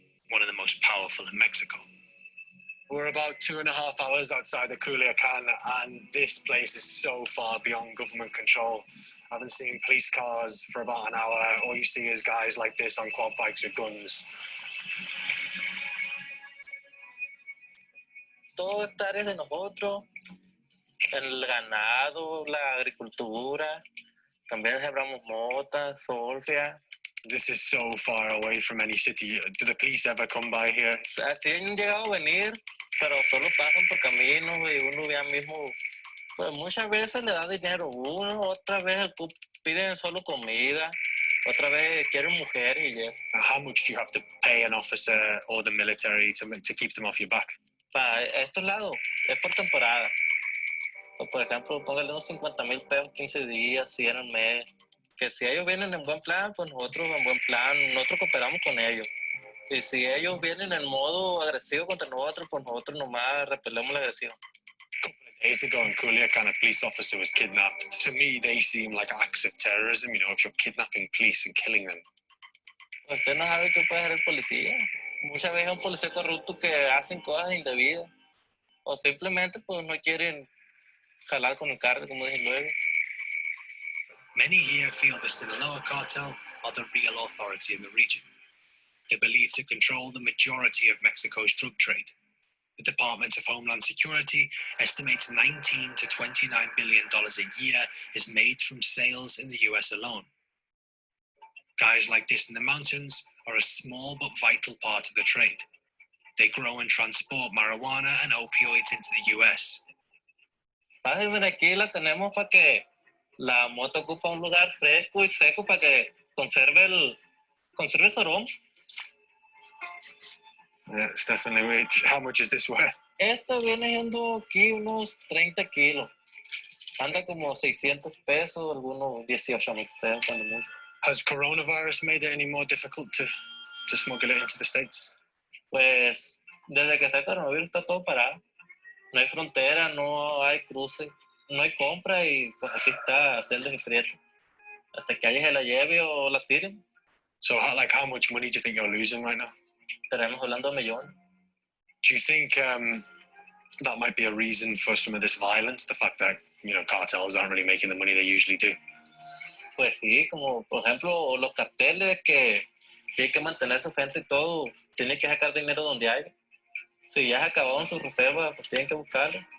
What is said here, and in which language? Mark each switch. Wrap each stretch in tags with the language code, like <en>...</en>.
<en>one of the most powerful in Mexico. We're about 2.5 hours outside of Culiacan, and this place is so far beyond government control. I haven't seen police cars for about an hour. All you see is guys like this on quad bikes with guns.</en> <es>Todo está áreas de nosotros, el ganado, la agricultura, también sembramos mota, solfia.</es> <en>This is so far away from any city. Do the police ever come by here?</en> <es>Así han llegado a venir, pero solo pasan por caminos y uno ya mismo, pues muchas veces le da dinero uno, otra vez piden solo comida, otra vez quieren mujeres y eso.</es> <en>How much do you have to pay an officer or the military to keep them off your back?</en> <es>Para estos lados es por temporada. O por ejemplo, póngale unos 50,000 pesos 15 días, 100 al mes. Que si ellos vienen en buen plan, pues nosotros en buen plan, nosotros cooperamos con ellos. Y si ellos vienen en modo agresivo contra nosotros, pues nosotros nomás repelemos la agresión.</es> <en>A couple of days ago in Culiacan, a police officer was kidnapped. To me, they seem like acts of terrorism, you know, if you're kidnapping police and killing them.</en> <es>Usted no sabe qué puede hacer el policía. Muchas veces un policía corrupto que hacen cosas indebidas. O simplemente pues no quieren jalar con el carro, como dije luego.</es> <en>Many here feel the Sinaloa cartel are the real authority in the region. They believe to control the majority of Mexico's drug trade. The Department of Homeland Security estimates $19 to $29 billion a year is made from sales in the US alone. Guys like this in the mountains are a small but vital part of the trade. They grow and transport marijuana and opioids into the US.</en> <es>Aquí la tenemos para que la moto ocupa un lugar fresco y seco para que conserve su aroma.</es> <en>Yeah, it's definitely weird. How much is this worth?</en> <es>Esto viene siendo aquí unos 30 kilos. Anda como 600 pesos, algunos 18,000 pesos cuando mucho.</es> <en>Has coronavirus made it any more difficult to smuggle it into the States?</en> <es>Pues desde que está el coronavirus está todo parado. No hay frontera, no hay cruce, no hay compra y pues aquí está celdas y prieto. Hasta que alguien se la lleve o la tiren.</es> <en>So how much money do you think you're losing right now?</en> <es>Estaremos hablando de millones.</es> <en>Do you think that might be a reason for some of this violence? The fact that, you know, cartels aren't really making the money they usually do?</en> <es>Pues sí, como por ejemplo los carteles que tienen que mantener su gente y todo, tienen que sacar dinero donde hay. Si ya se acabaron sus reservas, pues tienen que buscarlo.</es>